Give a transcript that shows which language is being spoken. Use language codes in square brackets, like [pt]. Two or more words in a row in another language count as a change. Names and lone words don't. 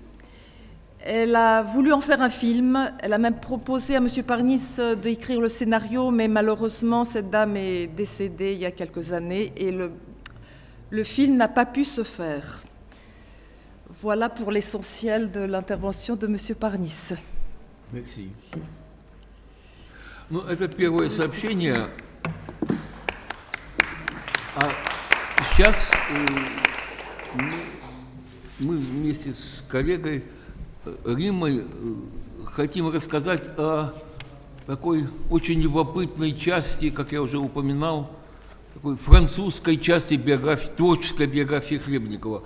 [fr] Elle a voulu en faire un film. Elle a même proposé à Monsieur Parnis d'écrire le scénario, mais malheureusement, cette dame est décédée il y a quelques années et le film n'a pas pu se faire. Voilà pour l'essentiel de l'inтерvention de Monsieur Parnis. Merci. [ru] Ну, это первое сообщение. А сейчас мы вместе с коллегой Риммой хотим рассказать о такой очень любопытной части, как я уже упоминал, такой французской части биографии, творческой биографии Хлебникова.